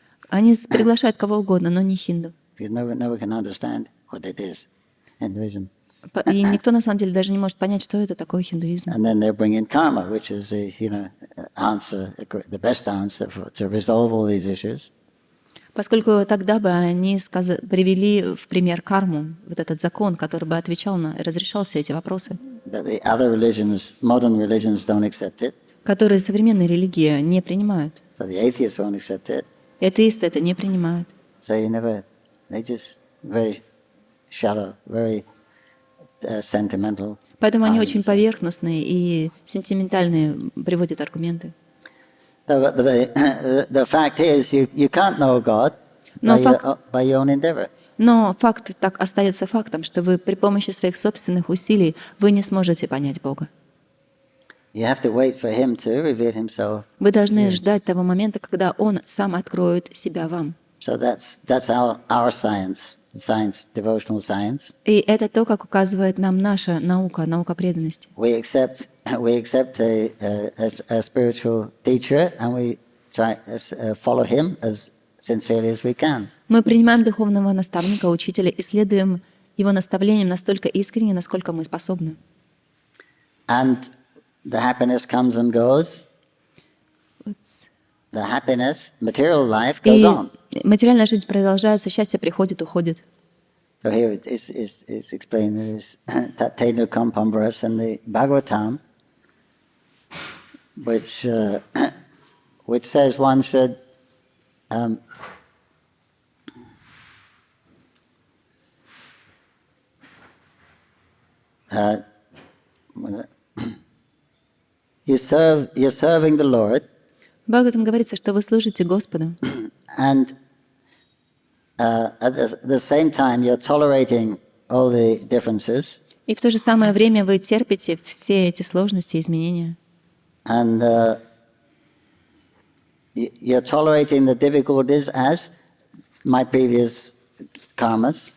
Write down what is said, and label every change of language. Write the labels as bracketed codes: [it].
[ru] Они приглашают кого угодно, но не хинду. [en] Because no one can understand what it is, Hinduism. [ru] И никто на самом деле даже не может понять, что это такое хиндуизм. [en] And then they bring in karma, which is the best answer to resolve all these issues. [ru] Поскольку тогда бы они привели в пример карму, вот этот закон, который бы отвечал и разрешал все эти вопросы, [en] But the other religions, modern religions, don't accept it. [ru] которые современные религии не принимают. [en] So the atheists won't accept it. [ru] И атеисты это не принимают. [en] So they very shallow, very sentimental. [ru] Поэтому они очень поверхностные и сентиментальные, приводят аргументы. [en] But the fact is, you can't know God by your own endeavor. [ru] Но факт так остается фактом, что вы при помощи своих собственных усилий вы не сможете понять Бога. [en] You have to wait for Him to reveal Himself. [ru] Вы должны ждать того момента, когда Он сам откроет себя вам. [en] So that's our science, devotional science. [ru] И это то, как указывает нам наша наука, наука преданности. [en] We accept a spiritual teacher, and we try follow him as sincerely as we can. [ru] Мы принимаем духовного наставника, учителя, и следуем его наставлениям настолько искренне, насколько мы способны. [en] And the happiness comes and goes. The happiness, material life goes on. [ru] И материальная жизнь продолжается, счастье приходит, уходит. [en] So here it is explained in this Tattenu Kampam verse in the Bhagavatam, which says one should you're serving the Lord. [ru] В Бхагаватам говорится, что вы служите Господу. [en] And at the same time, you're tolerating all the differences. [ru] И в то же самое время вы терпите все эти сложности и изменения. [en] And you're tolerating the difficulties as my previous karmas.